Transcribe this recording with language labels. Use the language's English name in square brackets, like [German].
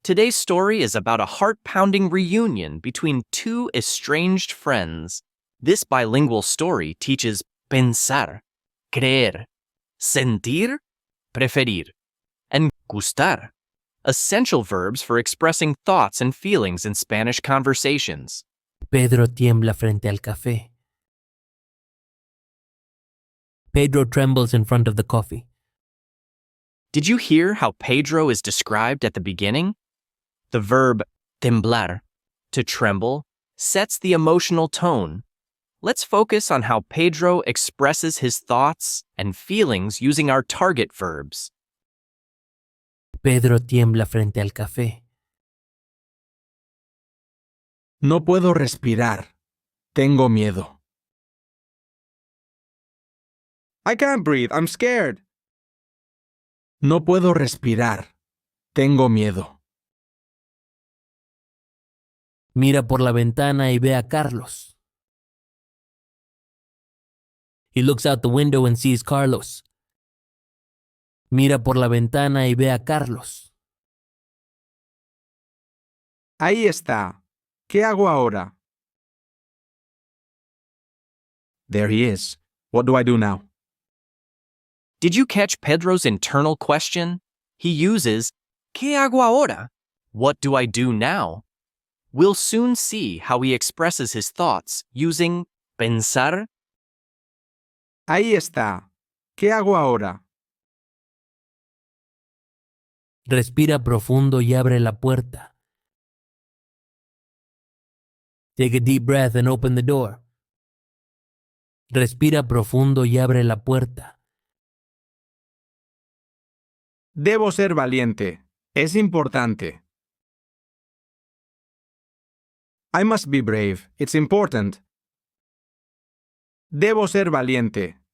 [English] Today's story is about a heart-pounding reunion between two estranged friends. This bilingual story teaches pensar, creer, sentir, preferir, and gustar, essential verbs for expressing thoughts and feelings in Spanish conversations. [Spanish] Pedro tiembla frente al café. [English] Pedro trembles in front of the coffee. Did you hear how Pedro is described at the beginning? The verb temblar, to tremble, sets the emotional tone. Let's focus on how Pedro expresses his thoughts and feelings using our target verbs. [Spanish] Pedro tiembla frente al café. No puedo respirar. Tengo miedo. [English] I can't breathe. I'm scared. [Spanish] No puedo respirar. Tengo miedo. Mira por la ventana y ve a Carlos. [English] He looks out the window and sees Carlos. [Spanish] Mira por la ventana y ve a Carlos. Ahí está. ¿Qué hago ahora? [English] There he is. What do I do now? Did you catch Pedro's internal question? He uses, [Spanish] ¿Qué hago ahora? [English] What do I do now? We'll soon see how he expresses his thoughts using pensar. [Spanish] Ahí está. ¿Qué hago ahora? Respira profundo y abre la puerta. [English] Take a deep breath and open the door. [Spanish] Respira profundo y abre la puerta. Debo ser valiente. Es importante. [English] I must be brave. It's important. [Spanish] Debo ser valiente.